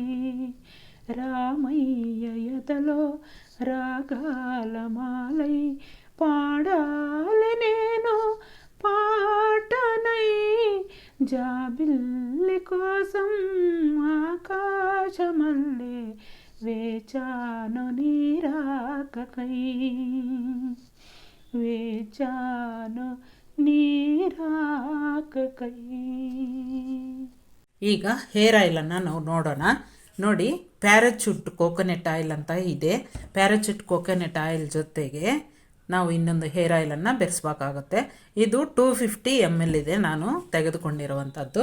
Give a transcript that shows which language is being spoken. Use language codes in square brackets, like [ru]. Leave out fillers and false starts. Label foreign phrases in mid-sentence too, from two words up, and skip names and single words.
[te] రామయ్య ఎదలో రాగాల మాలై పాడాలి నేను పాటనై. జాబిల్లి కోసం ఆకాశమల్లే వేచాను నీరాకకై. వేచాను ನೀರಾಕಕೈ. [kn] ಈಗ [en] hair oil [kn] ನಾವು ನೋಡೋಣ. ನೋಡಿ, ಪ್ಯಾರಾಚೂಟ್ ಕೋಕೋನಟ್ ಆಯಿಲ್ ಅಂತ ಇದೆ. ಪ್ಯಾರಾಚೂಟ್ ಕೋಕೋನಟ್ ಆಯಿಲ್ ಜೊತೆಗೆ ನಾವು ಇನ್ನೊಂದು [en] hair oil [kn] ಬೆರೆಸ್ಬೇಕಾಗುತ್ತೆ. ಇದು 250 ml ಇದೆ ನಾನು ತೆಗೆದುಕೊಂಡಿರುವಂಥದ್ದು.